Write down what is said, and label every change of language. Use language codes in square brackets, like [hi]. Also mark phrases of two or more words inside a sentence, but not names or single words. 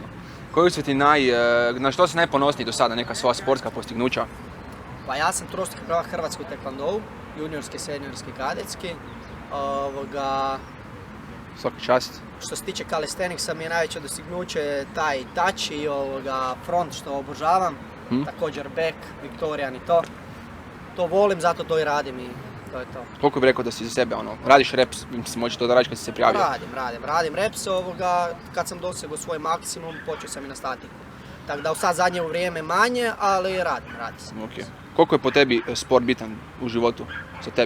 [hr] Koji su ti na što si najponosniji do sada, neka svoja sportska postignuća? Pa ja sam trostruki prvak Hrvatskoj tekvandou, juniorski, seniorski, kadetski. Svaki čast. Što se tiče calisthenicsa mi je najveće dostignuće taj touch i front što obožavam. Također back, Victorian i to. To volim, zato to i radim i to je to. Koliko bi rekao da si za sebe, radiš reps, mislim, hoće to da radiš kad si se prijavio? Radim reps, kad sam dosegao svoj maksimum, počeo sam i na statiku. Tako da sad zadnje u vrijeme manje, ali radi se. Okay. Koliko je po tebi sport bitan u životu za tebe?